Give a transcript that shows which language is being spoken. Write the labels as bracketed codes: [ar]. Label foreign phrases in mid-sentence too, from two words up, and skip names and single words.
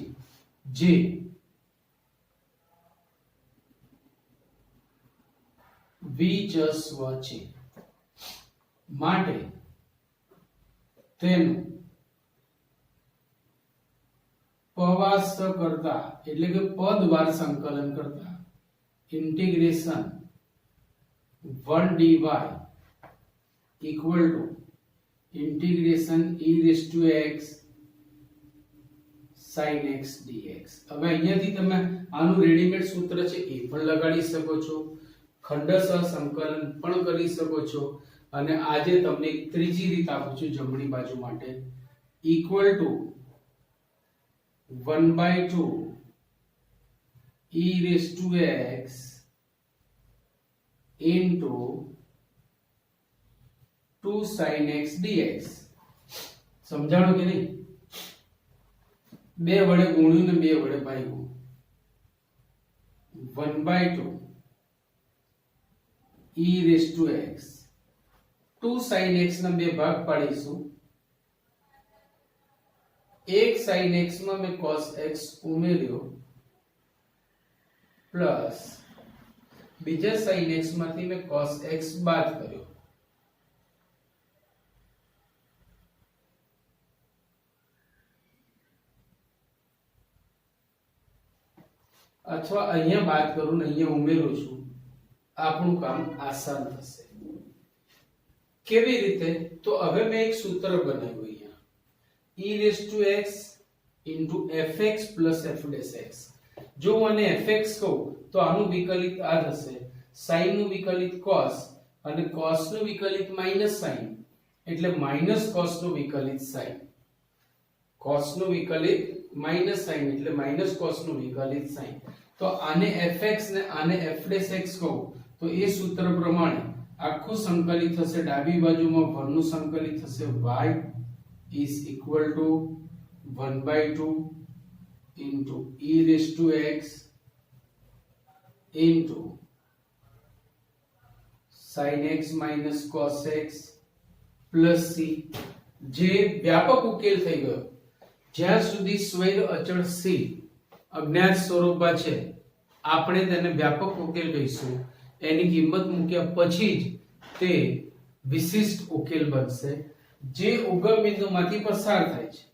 [gu] જે વિચસ્વ છે માટે તેનું પવાસ્ત કરતા એટલે કે પદવાર સંકલન કરતા ઇન્ટિગ્રેશન [en] 1 dy equal to integration e raised to x sin x dx. [gu] હવે અહીંયાથી તમે આનું રેડીમેડ સૂત્ર છે એ પણ લગાડી શકો છો, ખંડશઃ સંકલન પણ કરી શકો છો, અને આજે તમને એક ત્રીજી રીત આપું છું જમણી બાજુ માટે, [en] equal to 1/2 e raised to x into 2 sin x dx. [gu] સમજાણો કે નહીં? બે વડે ગુણ્યું ને બે વડે ભાગ્યું. [en] 1/2 e raised to x 2 sin x [gu] ના બે ભાગ પાડીશું. એક sin x માં મેં cos x ઉમેર્યો પ્લસ બીજા sin x માંથી મેં cos x બાદ કર્યો. અથવા અહીંયા બાદ કરું ને અહીંયા ઉમેરું છું. આપણું કામ આસાન થશે. કેવી રીતે? તો હવે મેં એક સૂત્ર બનાવ્યું અહીંયા, [en] e raised to x into fx plus f dash x. [gu] જો હું આને fx કહું તો આનું વિકલિત આ થશે, sin નું વિકલિત cos અને cos નું વિકલિત માઈનસ sin એટલે માઈનસ cos નું વિકલિત sin, cos નું વિકલિત માઈનસ sin એટલે માઈનસ cos નું વિકલિત sin. તો આને fx ને આને f'(x) કહું તો એ સૂત્ર પ્રમાણે આખું સંકલિત થશે, ડાબી બાજુમાં 1 નું સંકલિત થશે, [en] y is equal to 1/2 into e raised to x into sin x minus cos x plus c. [gu] જે વ્યાપક ઉકેલ થઈ ગયો. જ્યાં સુધી સ્વૈર અચળ c અજ્ઞાત સ્વરૂપમાં છે આપણે તેને વ્યાપક ઉકેલ કહીશું. એની કિંમત મૂક્યા પછી જ તે વિશિષ્ટ ઉકેલ બનશે જે ઉગમ બિંદુમાંથી પસાર થાય છે.